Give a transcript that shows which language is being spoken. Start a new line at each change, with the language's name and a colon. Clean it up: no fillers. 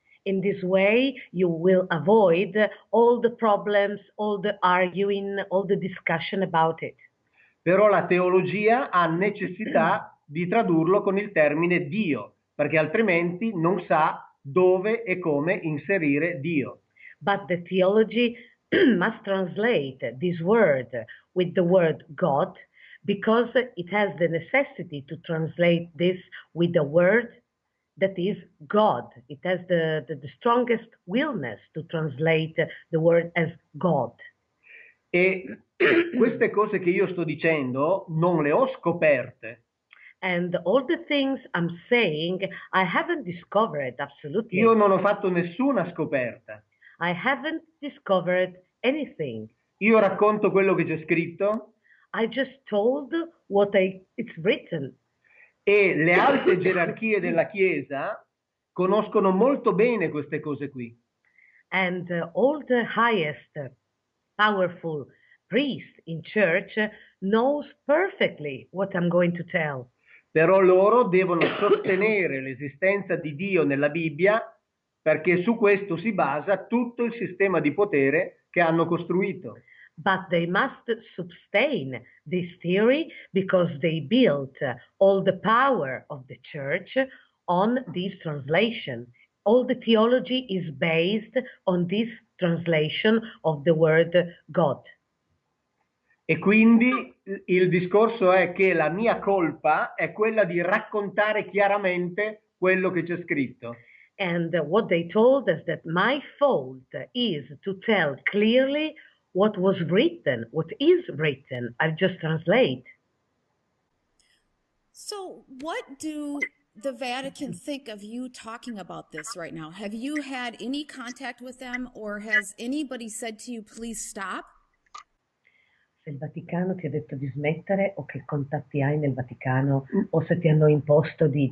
English: In this way, you will avoid all the problems, all the arguing, all the discussion about it.
Italian: Però la teologia ha necessità di tradurlo con il termine Dio, perché altrimenti non sa dove e come inserire Dio.
English: But the theology must translate this word with the word God, because it has the necessity to translate this with the word that is God. It has the strongest willness to translate the word as God.
Italian: E queste cose che io sto dicendo non le ho scoperte.
English: And all the things I'm saying, I haven't discovered absolutely.
Italian: Io non ho fatto nessuna scoperta.
English: I haven't discovered anything.
Italian: Io racconto quello che c'è scritto.
English: I just told what it's written.
Italian: E le alte gerarchie della Chiesa conoscono molto bene queste cose qui.
English: And all the highest powerful priest in church knows perfectly what I'm going to tell.
Italian: Però loro devono sostenere l'esistenza di Dio nella Bibbia, perché su questo si basa tutto il sistema di potere che hanno costruito.
English: But they must sustain this theory because they built all the power of the church on this translation. All the theology is based on this translation of the word God.
Italian: E quindi il discorso è che la mia colpa è quella di raccontare chiaramente quello che c'è scritto.
English: And what they told us that my fault is to tell clearly what was written, what is written. I just translate. So, what do the Vatican think of you talking about this right now? Have you had any contact with them, or has anybody said to you, please stop?
Italian: Se il Vaticano ti ha detto di smettere, o che contatti hai nel Vaticano, o se ti hanno imposto